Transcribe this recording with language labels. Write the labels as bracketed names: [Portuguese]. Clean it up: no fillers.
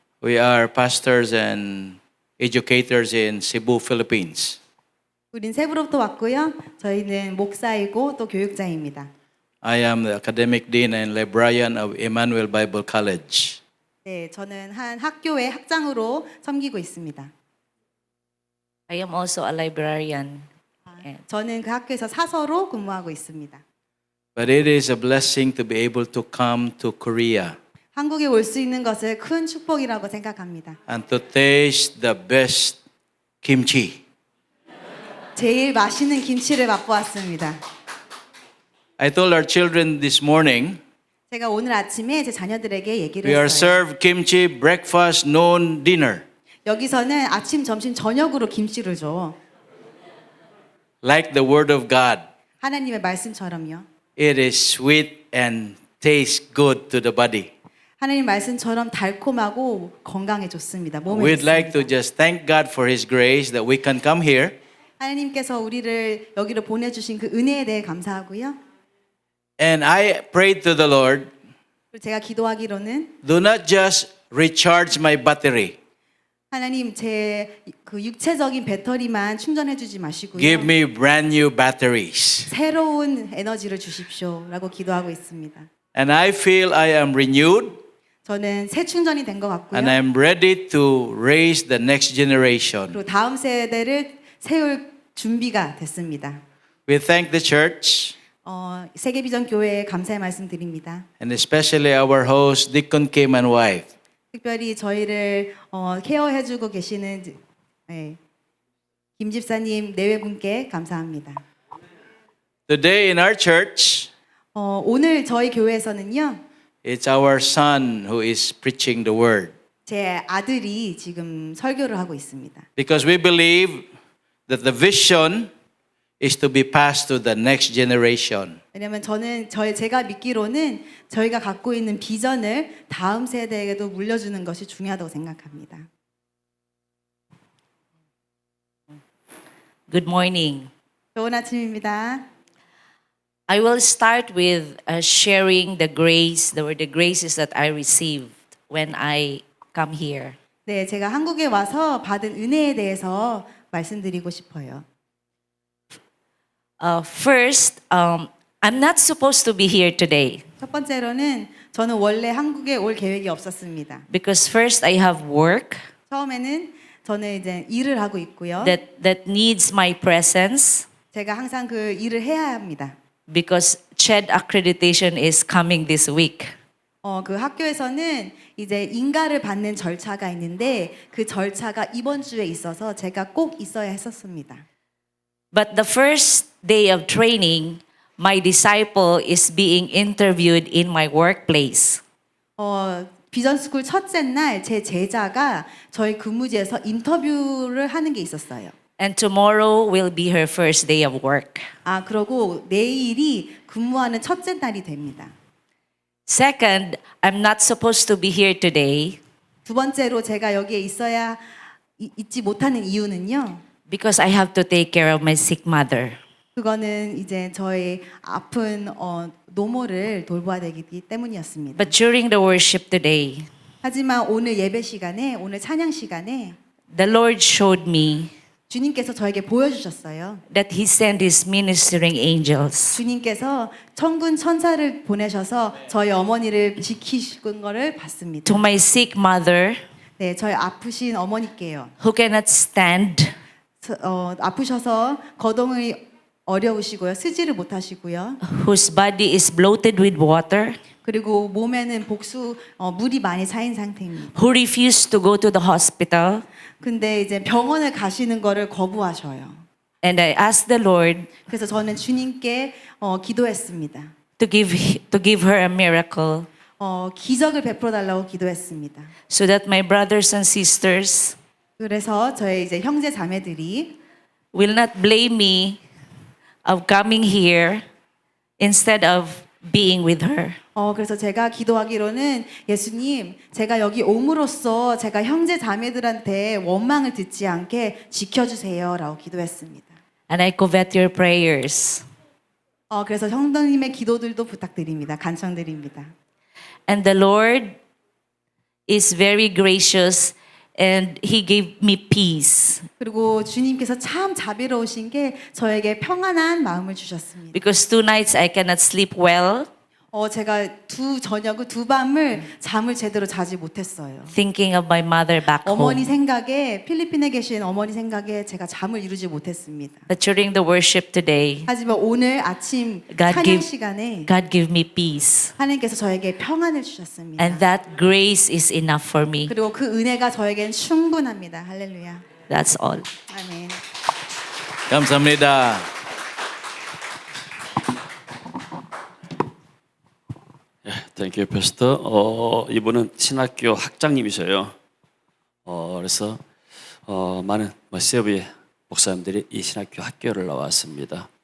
[English] We are pastors and educators in Cebu, Philippines. [Korean] 우린 세부로부터 왔고요. 저희는 목사이고 또 교육자입니다. [English] I am the academic dean and librarian of Emmanuel Bible College. [Korean] 네, 저는 한 학교의 학장으로 섬기고 있습니다. [English] I am also a librarian. [Korean] 저는 그 학교에서 사서로 근무하고 있습니다. [English] But it is a blessing to be able to come to Korea [Korean] 한국에 올 수 있는 것을 큰 축복이라고 생각합니다. [English] and to taste the best kimchi. [Korean] 제일 맛있는 김치를 맛보았습니다. [English] I told our children this morning, [Korean] 제가 오늘 아침에 제 자녀들에게 얘기를 [English] we are [Korean] 했어요. [English] served kimchi breakfast, noon, dinner. [Korean] 여기서는 아침, 점심, 저녁으로 김치를 줘. [English] Like the word of God. [Korean] 하나님의 말씀처럼요. [English] It is sweet and tastes good to the body. [Korean] 하나님 말씀처럼 달콤하고 건강에 좋습니다. 몸에 [English] We'd like to [Korean] 좋습니다. [English] just thank God for His grace that we can come here [Korean] 하나님께서 우리를 여기로 보내주신 그 은혜에 대해 감사하고요. [English] and I prayed to the Lord, [Korean] 그리고 제가 기도하기로는 [English] do not just recharge my battery. [Korean] 하나님 제 그 육체적인 배터리만 충전해주지 마시고요. [English] Give me brand new batteries. [Korean] 새로운 에너지를 주십시오라고 기도하고 있습니다. [English] And I feel I am renewed [Korean] 저는 새 충전이 된 것 같고요. [English] and I'm ready to raise the next generation. [Korean] 그리고 다음 세대를 세울 준비가 됐습니다. [English] We thank the church [Korean] 세계비전 교회에 감사의 말씀 드립니다. [English] and especially our host, Deacon Kim and wife. [Korean] 특별히 저희를 케어해주고 계시는 김 집사님 내외분께 감사합니다. [English] Today in our church, [Korean] 오늘 저희 교회에서는요, [English] it's our son who is preaching the word. [Korean] 제 아들이 지금 설교를 하고 있습니다. [English] Because we believe that the vision is to be passed to the next generation. [Korean] 왜냐하면 제가 믿기로는 저희가 갖고 있는 비전을 다음 세대에게도 물려주는 것이 중요하다고 생각합니다. [English] Good morning. [Korean] 좋은 아침입니다. [English] I will start with sharing the graces that I received when I come here. [Korean] 네, 제가 한국에 와서 받은 은혜에 대해서 말씀드리고 싶어요. [English] First, I'm not supposed to be here today [Korean] 첫 번째로는 저는 원래 한국에 올 계획이 없었습니다. [English] because first I have work [Korean] 처음에는 저는 이제 일을 하고 있고요. [English] that needs my presence [Korean] 제가 항상 그 일을 해야 합니다. [English] because CHED accreditation is coming this week. [Korean] 그 학교에서는 이제 인가를 받는 절차가 있는데 그 절차가 이번 주에 있어서 제가 꼭 있어야 했었습니다. [English] But the first day of training, my disciple is being interviewed in my workplace. [Korean] 비전스쿨 첫째 날 제 제자가 저희 근무지에서 인터뷰를 하는 게 있었어요. [English] And tomorrow will be her first day of work. [Korean] 그러고 내일이 근무하는 첫째 날이 됩니다. [English] Second, I'm not supposed to be here today [Korean] 두 번째로 제가 여기에 있지 못하는 이유는요. [English] because I have to take care of my sick mother. [Korean] 그거는 이제 저희 아픈 노모를 돌봐야 되기 때문이었습니다. [English] But during the worship today, [Korean] 하지만 오늘 예배 시간에, 오늘 찬양 시간에 [English] the Lord showed me [Korean] 주님께서 저에게 보여주셨어요. [English] that He sent His ministering angels [Korean] 주님께서 천군 천사를 보내셔서 저희 어머니를 지키신 거를 봤습니다. [English] to my sick mother [Korean] 네, 저희 아프신 어머니께요. [English] who cannot stand [Korean] 아프셔서 거동이 어려우시고요. 쓰지를 못하시고요. [English] whose body is bloated with water, [Korean] 그리고 몸에는 물이 많이 차인 상태입니다. [English] who refused to go to the hospital. [Korean] 근데 이제 병원을 가시는 거를 거부하셔요. [English] And I asked the Lord [Korean] 그래서 저는 주님께 기도했습니다. [English] to give her a miracle [Korean] 기적을 베풀어 달라고 기도했습니다. [English] so that my brothers and sisters [Korean] 그래서 저희 이제 형제 자매들이 [English] will not blame me of coming here instead of being with her. [Korean] 그래서 제가 기도하기로는 예수님, 제가 여기 옴으로써 제가 형제 자매들한테 원망을 듣지 않게 지켜주세요라고 기도했습니다. [English] And I covet your prayers. [Korean] 그래서 성도님의 기도들도 부탁드립니다. 간청드립니다. [English] And the Lord is very gracious and He gave me peace. [Korean] 그리고 주님께서 참 자비로우신 게 저에게 평안한 마음을 주셨습니다. [English] Because 2 nights I cannot sleep well, [Korean] 제가 두 밤을 잠을 제대로 자지 못했어요. [English] thinking of my mother back [Korean] 어머니 [English] home. [Korean] 생각에 필리핀에 계신 어머니 생각에 제가 잠을 이루지 못했습니다. [English] But during the worship today, [Korean] 하지만 오늘 아침 [English] God [Korean] 찬양 [English] give- [Korean] 시간에 [English] God gave me peace. [Korean] 하나님께서 저에게 평안을 주셨습니다. [English] And that grace is enough for me. [Korean] 그리고 그 은혜가 저에겐 충분합니다. 할렐루야. [English] That's all. [Korean] 아멘. 감사합니다. [English] Thank you, Pastor. [Korean] 이분은 신학교 학장님이셔요. 그래서 많은 세브의 목사님들이 이 신학교 학교를 나왔습니다.